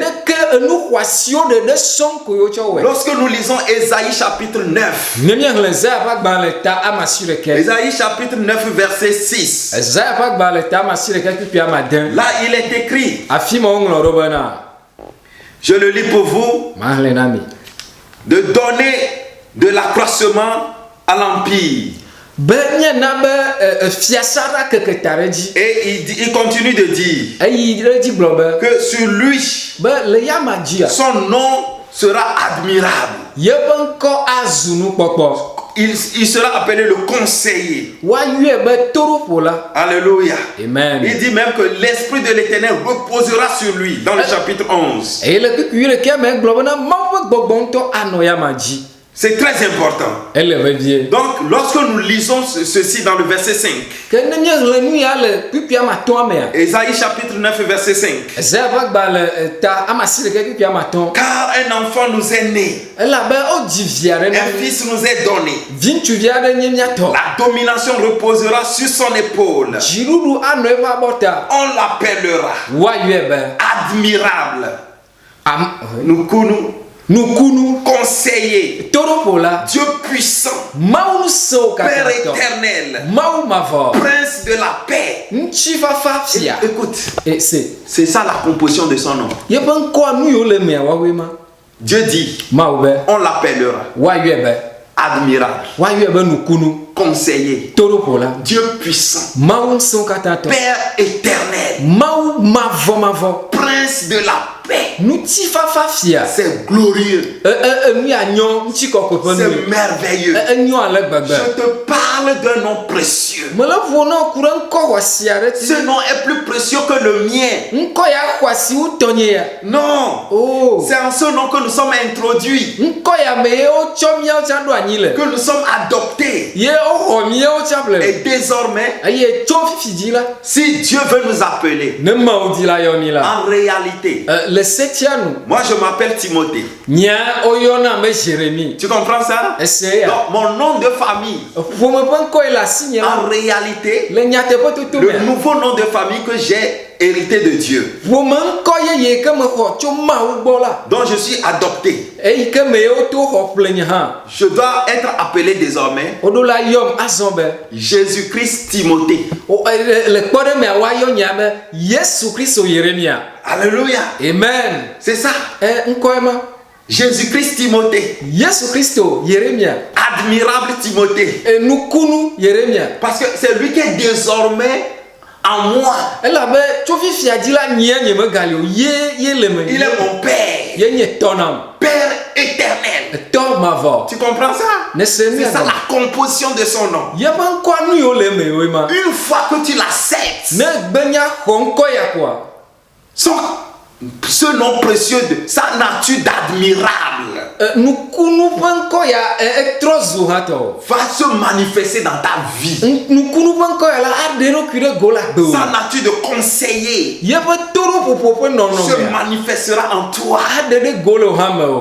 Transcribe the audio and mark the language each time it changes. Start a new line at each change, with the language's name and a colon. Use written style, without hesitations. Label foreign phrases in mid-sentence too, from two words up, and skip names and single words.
French: Lorsque nous lisons Ésaïe chapitre 9, Ésaïe chapitre 9 verset 6, là il est écrit, je le lis pour vous. de donner de l'accroissement à l'empire.
Ewe: be nye na be fiasa ra keketa re dzi
French: Et il continue de dire
Ewe: eyi re dzi gblɔ be
French: que sur lui,
Ewe: be le yama dzia
French: son nom sera admirable.
Ewe: yeƒe ŋkɔ azu nukpɔkpɔ
French: Il sera appelé le conseiller.
Ewe: woayɔe be toɖoƒola.
French: Alléluia. Amen. Il dit même que l'Esprit de l'Éternel reposera sur lui dans le chapitre 11.
Ewe: eye le kpikui ɖeke me gblɔ bena Mawu ƒe gbɔgbɔ ŋutɔ anɔ yama dzi.
French: C'est très important.
Ewe: Ele vevie.
French: Donc, lorsque nous lisons ceci dans le verset 5,
Ewe: Ke ne míeɣle nu ya le kpikui amatɔ̃a mea,
French: Ésaïe chapitre 9, verset 5.
Ewe: Ezaya ƒe agbalẽ ta amasi ɖeke kpikui amatɔ̃.
French: Car un enfant nous est né,
Ewe: Elabe wodzi vi aɖe na
French: un
Ewe: mí.
French: fils nous est donné.
Ewe: Vi ŋutsuvi aɖe nye míatɔ.
French: La domination reposera sur son épaule.
Ewe: Dziɖuɖu anɔ eƒe abɔta.
French: On l'appellera
Ewe: Woayɔe be
French: admirable, am
Ewe: Nukunu, nukunu,
French: conseiller,
Ewe: toɖoƒola,
French: Dieu puissant,
Ewe: Mawu ŋusẽwo
French: Père
Ewe: katã tɔ,
French: éternel,
Ewe: Mawu mavɔ,
French: Prince de la paix.
Ewe: ŋutifafa fia.
French: Écoute,
Ewe: Ese
French: c'est ça la composition de son nom.
Ewe: yeƒe ŋkɔa nu yiwo le mea woawoe ma.
French: Dieu dit,
Ewe: Mawu be
French: on l'appellera
Ewe: woayɔe be
French: admirable,
Ewe: woayɔe be nukunu,
French: conseiller,
Ewe: toɖoƒola,
French: Dieu puissant,
Ewe: Mawu ŋusẽwo katã tɔ,
French: Père éternel,
Ewe: Mawu mavɔ,
French: Prince de la paix.
Ewe: ŋutifafa fia.
French: C'est glorieux,
Ewe: Nu ya nyɔ ŋutikɔkɔe ƒe nu.
French: c'est merveilleux.
Ewe: Enyo ale gbegbe.
French: Je te parle d'un nom précieux.
Ewe: Mele ƒo na ku ɖe ŋkɔ xɔasi aɖe ti.
French: Ce nom est plus précieux que le mien.
Ewe: Ŋkɔ ya xɔasi wu tɔnye ya.
French: Non, Oh. c'est en ce nom que nous sommes introduits,
Ewe: Ŋkɔ ya me ye wotsɔ míawo tsã ɖo anyi le.
French: que nous sommes adoptés.
Ewe: Ye woxɔ míawo tsã ƒle.
French: Et désormais,
Ewe: Eye tso fifi dzi la.
French: si Dieu veut nous appeler,
Ewe: Ne Mawu di la yɔ mi la.
French: en réalité,
Ewe: Le setia nu.
French: moi je m'appelle Timothée.
Ewe: Nya woyɔna me Jérémie.
French: Tu comprends ça?
Ewe: Ese ya.
French: Donc, mon nom de famille,
Ewe: Ƒome ƒe ŋkɔ ye le asi nye
French: en
Ewe: la.
French: réalité,
Ewe: Le nyateƒe toto
French: le
Ewe: mea.
French: nouveau nom de famille que j'ai hérité de Dieu,
Ewe: Ƒome ŋkɔ yeye ke me xɔ tso Mawu gbɔ la.
French: dont je suis adopté.
Ewe: Eyi ke me ye woto xɔ ƒle nye hã.
French: Je dois être appelé désormais
Ewe: Woɖo la yɔm azɔ be.
French: Jésus-Christ Timothée.
Ewe: Le kpɔ ɖe mea woayɔ nya be Yesu Kristo Yeremia.
French: Alléluia. Amen. C'est ça.
Ewe: Ŋkɔe ma.
French: Jésus-Christ Timothée.
Ewe: Yesu Kristo Yeremia.
French: Admirable Timothée.
Ewe: Nukunu Yeremia.
French: Parce que c'est lui qui est désormais en moi.
Ewe: Elabe tso fifia dzi la nyia nye megali o. Ye le me.
French: Il est mon Père.
Ewe: Ye nye tɔ nam.
French: Père éternel.
Ewe: Tɔ mavɔ.
French: Tu comprends ça?
Ewe: Ne se mi
French: C'est ça
Ewe: agɔ.
French: la composition de son nom.
Ewe: Yeƒe ŋkɔa nu yiwo le me woe ma.
French: Une fois que tu l'acceptes,
Ewe: Ne gbenya xɔ ŋkɔ ya koa.
French: ce nom précieux, sa nature d'admirable,
Ewe: Nukunu ƒe ŋkɔ ya etrɔ zu hã tɔ.
French: va se manifester dans ta vie.
Ewe: Nukunu ƒe ŋkɔ ya la aɖe ɖokui ɖe go la gbe o.
French: Sa nature de conseiller
Ewe: Yeƒe toɖoƒoƒo ƒe
French: se
Ewe: nɔnɔme
French: manifestera en toi.
Ewe: aɖe ɖe go le o hã me o.